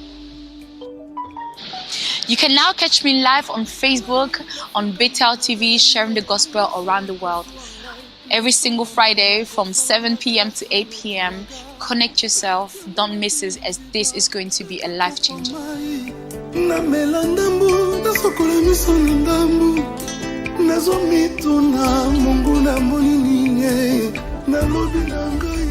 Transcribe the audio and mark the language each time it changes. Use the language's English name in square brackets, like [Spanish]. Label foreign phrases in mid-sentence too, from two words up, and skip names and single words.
[English] You can now catch me live on Facebook, on Bethel TV, sharing the gospel around the world. Every single Friday from 7 p.m. to 8 p.m. Connect yourself, don't miss it, as this is going to be a life changer. [Lingala] Nazo mituna Mungu na monini nalobi nanga